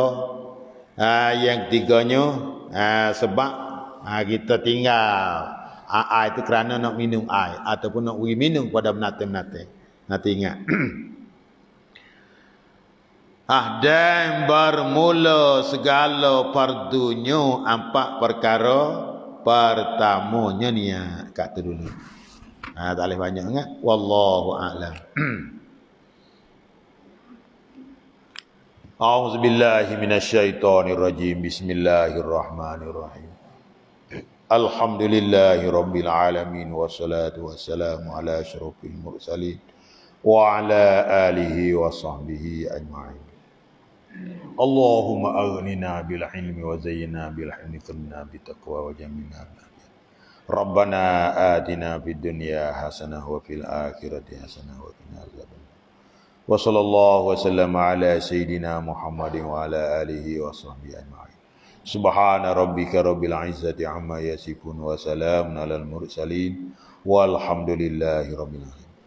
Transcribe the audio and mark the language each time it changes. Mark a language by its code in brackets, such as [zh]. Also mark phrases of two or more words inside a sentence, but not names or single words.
[ms] Yang ketiganya sebab kita tinggal air itu kerana nak minum air ataupun nak beri minum kepada binatang-binatang. Nanti ingat. Dan bermula segala fardunya 4 perkara. Pertamanya niat. Kat tu dulu. Tak boleh banyak sangat. [ar] والله أعلم. أعوذ بالله من الشيطان الرجيم. بسم الله الرحمن الرحيم الحمد لله رب العالمين والصلاة والسلام على أشرف المرسلين وعلى آله وصحبه أجمعين. اللهم أغننا بالعلم وزيّنا بالحلم ثم بالتقوى وجمّلنا بال ربنا آتنا في الدنيا حسنة وفي الآخرة حسنة وقنا عذاب النار. وصلى الله وسلم على سيدنا محمد وعلى آله وصحبه أجمعين. سبحان ربك رب العزة عما يصفون وسلام على المرسلين والحمد لله رب العالمين.